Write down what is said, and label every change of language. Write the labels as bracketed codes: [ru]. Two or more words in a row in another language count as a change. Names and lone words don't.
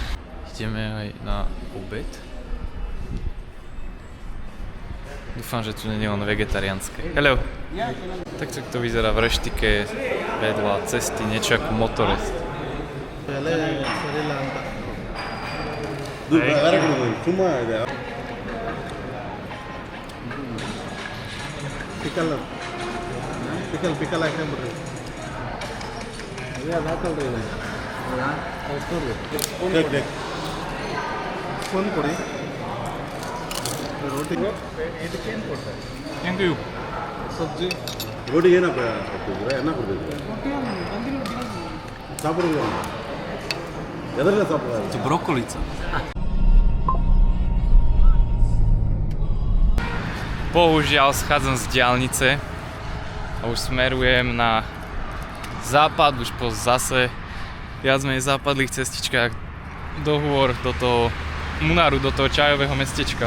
[sk] Ideme aj na obed. Dúfam, že tu nie je len vegetariánske. [en] Hello! [sk] Tak to vyzerá v reštike vedľa cesty, niečo ako motorest. [kn] ಪಿಕಲ್ ಹಾಕೊಂಡ್ಬಿಡ್ರಿ ಅದು ಹಾಕಲ್ರಿ ಸ್ಪೂನ್ ಕೊಡಿ ರೋಟಿ ಇದಕ್ಕೇನು ಕೊಡ್ತಾರೆ [en] Thank you. [kn] ಸಬ್ಜಿ ರೋಟಿಗೆ ಏನಪ್ಪ ಕೊಡ್ತಿದ್ರೆ ಅನ್ನ ಕೊಡ್ತಿದ್ರೆ ಸಾಪಿಡುವ ಎದರಲ್ಲ ಸಾಪಿಡ [sk] To brokolica. Bohužiaľ schádzam z diaľnice a už smerujem na západ, už po zase viac menej západlých cestičkách do hôr, do toho Munaru, do toho čajového mestečka.